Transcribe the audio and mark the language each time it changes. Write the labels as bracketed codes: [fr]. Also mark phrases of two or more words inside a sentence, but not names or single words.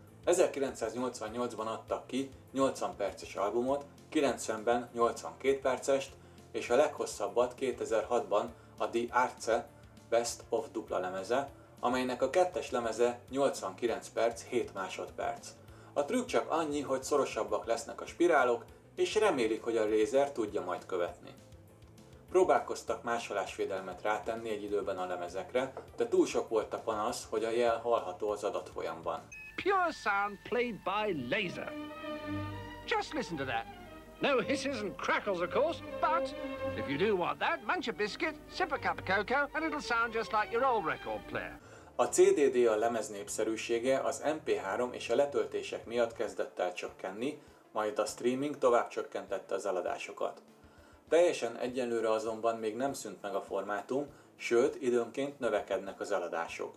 [hu] 1988-ban adtak ki 80 perces albumot, 90-ben 82 percest, és a leghosszabbat 2006-ban a The Arce Best of dupla lemeze, amelynek a kettes lemeze 89 perc 7 másodperc. A trükk csak annyi, hogy szorosabbak lesznek a spirálok, és remélik, hogy a lézer tudja majd követni. Próbálkoztak másolásvédelmet rátenni egy időben a lemezekre, de túl sok volt a panasz, hogy a jel hallható az adatfolyamban. [en] Pure sound played by laser. Just listen to that. No hisses and crackles, of course, but if you do want that, munch a biscuit, sip a cup of cocoa, and it'll sound just like your old record player. [hu] A CDD a lemez népszerűsége az MP3 és a letöltések miatt kezdett el csökkenni, majd a streaming tovább csökkentette az eladásokat. Teljesen egyenlőre azonban még nem szűnt meg a formátum, sőt időnként növekednek az eladások.